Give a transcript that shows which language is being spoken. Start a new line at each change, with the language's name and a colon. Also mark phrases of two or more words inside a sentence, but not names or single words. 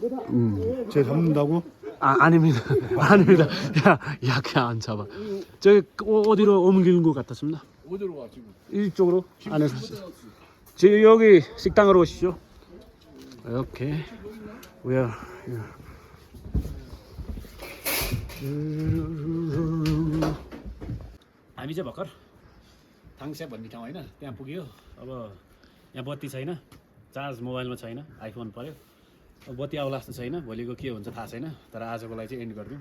Korean: 쟤 잡는다고? 아, 아닙니다. 아닙니다. 야, 그냥 안 잡아. 저기 어디로 옮기는 것 같았습니다. 어디로 와 지금? 이쪽으로 안에서. 지금 여기 식당으로 오시죠. 이렇게. 우야.
Nepali: हामी चाहिँ भर्खर थाङस्या भन्ने ठाउँ होइन त्यहाँ पुग्यो। अब यहाँ बत्ती छैन, चार्ज मोबाइलमा छैन, आइफोन पर्यो। अब बत्ती आउला जस्तो छैन, भोलिको के हुन्छ थाहा छैन। तर आजको लागि चाहिँ एन्ड गरिदिउँ।